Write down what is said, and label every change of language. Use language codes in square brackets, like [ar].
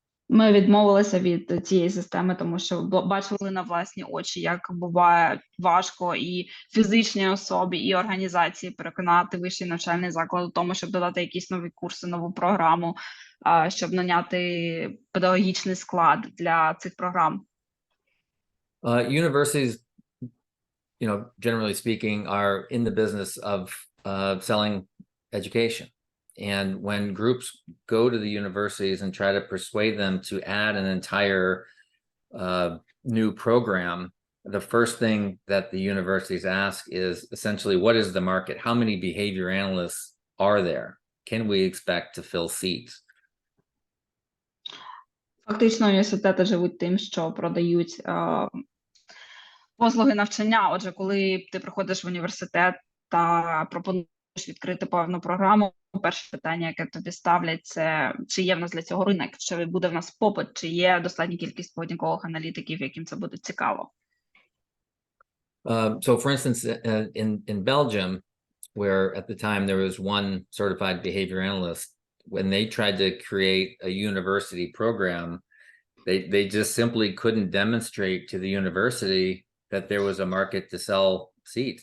[uk] Ми відмовилися від цієї системи, тому що бачили на власні очі, як буває важко і фізичній особі, і організації переконати вищий навчальний заклад у тому, щоб додати якісь нові курси, нову програму, щоб наняти педагогічний склад для цих програм. [en] Universities, generally speaking, are in the business of selling education. And when groups go to the universities and try to persuade them to add an entire new program, the first thing that the universities ask is essentially, what is the market? How many behavior analysts are there? Can we expect to fill seats? [uk] Фактично, університети живуть тим, що продають послуги навчання. Отже, коли ти приходиш в університет та пропонуєш відкрити певну програму, перше питання, яке тобі ставлять, це чи є в нас для цього ринок, чи буде в нас попит, чи є достатня кількість поведінкових аналітиків, яким це буде цікаво. [en] So for instance, in Belgium, where at the time there was one certified behavior analyst, when they tried to create a university program, they just simply couldn't demonstrate to the university that there was a market to sell seats.